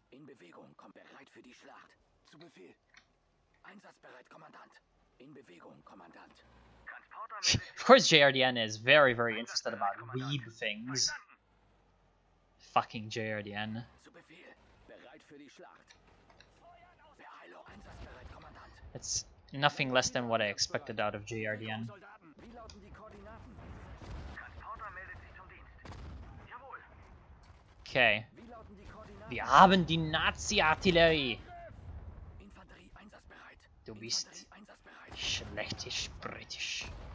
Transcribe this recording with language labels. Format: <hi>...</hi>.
<de>In Bewegung, kommt bereit für die Schlacht. Zu Befehl. Einsatzbereit, Kommandant. In Bewegung, Kommandant. Transporter meldet sich</de> <en>Of course JRDN is very, very interested about weeb things. Fucking JRDN.</en> <de>Zu Befehl. Bereit für die Schlacht. Beeilung, einsatzbereit, Kommandant.</de> <en>It's nothing less than what I expected out of JRDN.</en> <de>Soldaten, wie lauten die Koordinaten? Transporter meldet sich zum Dienst. Jawohl.</de> <en>Okay.</en> <de>Wie lauten die Koordinaten? Wir haben die Nazi-Artillerie. Infanterie einsatzbereit. Du bist Infanterie einsatzbereit. schlechtisch britisch.</de>